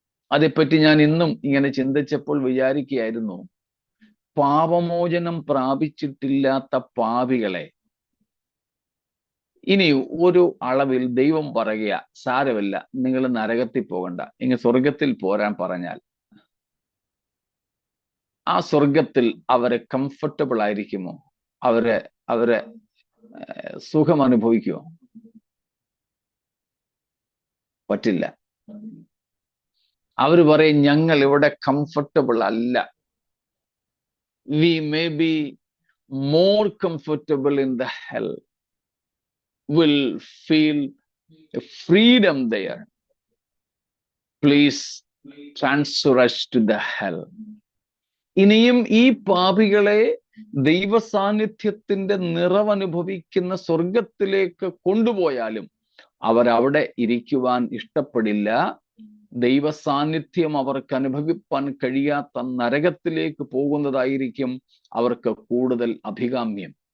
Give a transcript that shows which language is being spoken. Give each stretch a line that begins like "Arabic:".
Malayalam: അതേപ്പറ്റി ഞാൻ ഇന്നും ഇങ്ങനെ ചിന്തിച്ചപ്പോൾ വിചാരിക്കുകയായിരുന്നു, പാപമോചനം പ്രാപിച്ചിട്ടില്ലാത്ത പാപികളെ ഇനി ഒരു അളവിൽ ദൈവം പറയുക, സാരമില്ല, നിങ്ങൾ നരകത്തിൽ പോകണ്ട, ഇങ്ങ് സ്വർഗത്തിൽ പോരാൻ പറഞ്ഞാൽ ആ സ്വർഗത്തിൽ അവരെ കംഫർട്ടബിൾ ആയിരിക്കുമോ? അവരെ സുഖം അനുഭവിക്കുമോ? പറ്റില്ല. അവർ പറയും, ഞങ്ങൾ ഇവിടെ കംഫർട്ടബിൾ അല്ല.
English: We may be more comfortable in the hell. Will feel a freedom there. Please transfer us to the hell.
Malayalam: ഇനിയും ഈ പാപികളെ ദൈവ സാന്നിധ്യത്തിന്റെ നിറവനുഭവിക്കുന്ന സ്വർഗത്തിലേക്ക് കൊണ്ടുപോയാലും അവരവിടെ ഇരിക്കുവാൻ ഇഷ്ടപ്പെടില്ല. ദൈവ സാന്നിധ്യം അവർക്ക് അനുഭവിപ്പാൻ കഴിയാത്ത നരകത്തിലേക്ക് പോകുന്നതായിരിക്കും അവർക്ക് കൂടുതൽ അഭികാമ്യം.